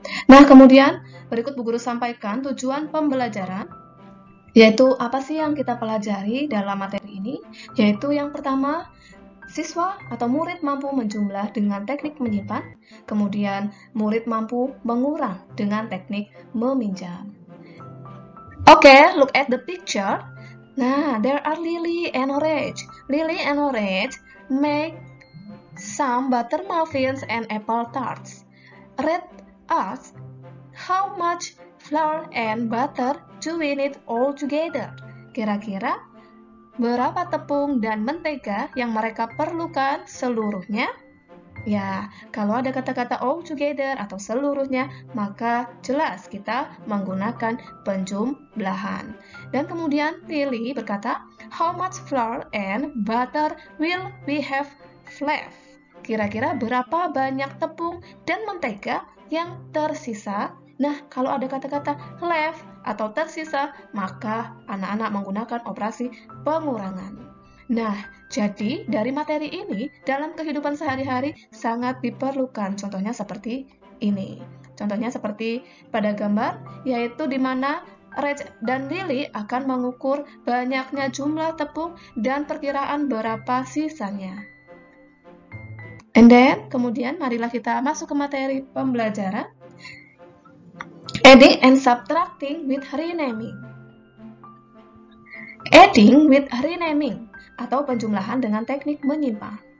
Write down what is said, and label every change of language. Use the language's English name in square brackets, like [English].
[Indonesian] Nah, kemudian berikut Bu Guru sampaikan tujuan pembelajaran, yaitu apa sih yang kita pelajari dalam materi ini, yaitu yang pertama, siswa atau murid mampu menjumlah dengan teknik menyimpan, kemudian murid mampu mengurang dengan teknik meminjam. [English] Okay, look at the picture. Nah, there are Lily and Orange. Lily and Orange make some butter muffins and apple tarts. Red asks, how much flour and butter do we need all together? [Indonesian] Kira-kira berapa tepung dan mentega yang mereka perlukan seluruhnya? Ya, kalau ada kata-kata all together atau seluruhnya, maka jelas kita menggunakan penjumlahan. Dan kemudian Lily berkata, [English] how much flour and butter will we have left? [Indonesian] Kira-kira berapa banyak tepung dan mentega yang tersisa? Nah, kalau ada kata-kata left atau tersisa, maka anak-anak menggunakan operasi pengurangan. Nah, jadi dari materi ini dalam kehidupan sehari-hari sangat diperlukan. Contohnya seperti ini. Contohnya seperti pada gambar, yaitu di mana Reg dan Lily akan mengukur banyaknya jumlah tepung dan perkiraan berapa sisanya. [English] And then, [Indonesian] kemudian marilah kita masuk ke materi pembelajaran. [English] Adding and subtracting with renaming. Adding with renaming [Indonesian] atau penjumlahan dengan teknik menyimpan.